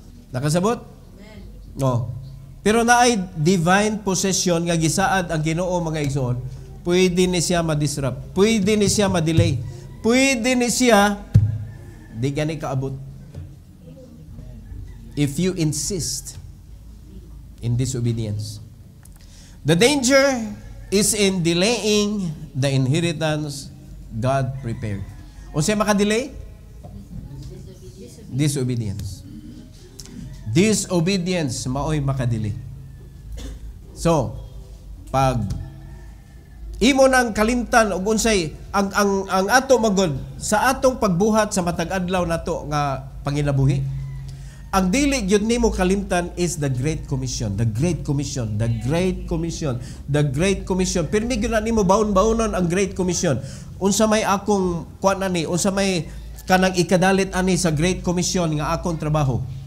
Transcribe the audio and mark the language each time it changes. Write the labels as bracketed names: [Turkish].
[Cebuano] Nakasabot? No. Pero naay divine possession nga gisaad ang Ginoo mga igsoon, pwede ni siya ma-disrupt, pwede ni siya ma-delay, pwede ni siya di gani kaabot. [English] If you insist in disobedience. The danger is in delaying the inheritance God prepared. [Cebuano] Unsay maka-delay? Disobedience. Disobedience maoy makadili. So, pag imo nang kalimtan og unsay ang ato magod sa atong pagbuhat sa matag adlaw nato nga panginabuhi. Ang dili gyud nimo kalimtan [English] is the Great Commission, the Great Commission, the Great Commission, the Great Commission. [Cebuano] Pirmi gyud na nimo baon-baonon ang Great Commission. Unsa may akong kuan ani, unsa may kanang ikadalit ani sa Great Commission nga akong trabaho.